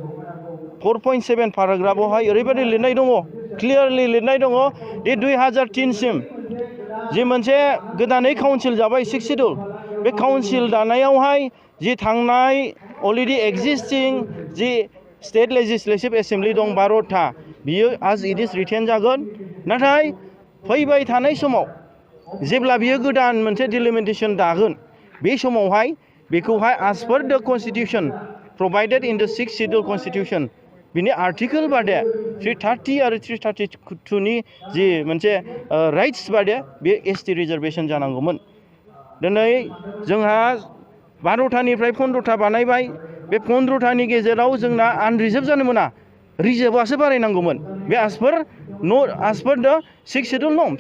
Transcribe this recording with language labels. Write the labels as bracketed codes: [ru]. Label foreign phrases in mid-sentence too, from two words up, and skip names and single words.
[brx] 4.7 पेराग्राफआवहाय ओरैबायदि लिरनाय दङ क्लियारलि लिरनाय दङ दि 2003 सिम जि मोनसे गोदानै काउन्सिल जाबाय 6 शिड्युल बे काउन्सिल दानायावहाय जि थांनाय [en] already existing [brx] जि [en] State Legislative Assembly [brx] दं 12था बियो [en] as it is written [brx] जागोन। नाथाय फैबाय थानाय समाव जेब्ला बियो गोदान मोनसे डिलिमिटेशन दागोन बे समावहाय बेखौहाय [en] as per the constitution provided in the 6 schedule constitution [brx] बिनि आर्टिकल बादे 330 आरो 332 नि जि मोनसे राइट्स बादे बे [en] ST reservation [brx] जानांगौमोन। दिनै जोंहा 12थानिफ्राय 15था बानायबाय बे 15थानि गेजेराव जोंना आनरिजार्भ जानो मोना रिजार्भआसो बारायनांगौमोन बे [en] as per the 6 schedule norms.